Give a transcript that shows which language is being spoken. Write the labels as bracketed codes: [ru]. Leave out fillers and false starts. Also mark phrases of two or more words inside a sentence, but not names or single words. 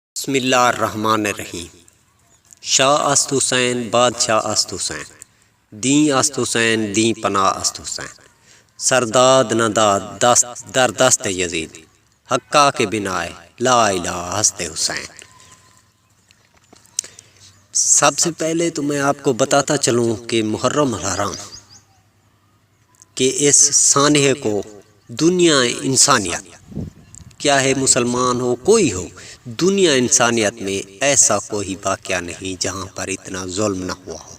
[ar] بسم اللہ الرحمن الرحیم۔ [fa] شاہ است حسین بادشاہ است حسین، دین است حسین دین پناہ است حسین، سرداد نداد دست در دست یزید، حقا کے بنائے لا الہ ہست حسین۔ [ur] سب سے پہلے تو میں آپ کو بتاتا چلوں کہ محرم الحرام کہ اس سانحے کو دنیا انسانیت، کیا ہے مسلمان ہو کوئی ہو، دنیا انسانیت میں ایسا کوئی واقعہ نہیں جہاں پر اتنا ظلم نہ ہوا ہو۔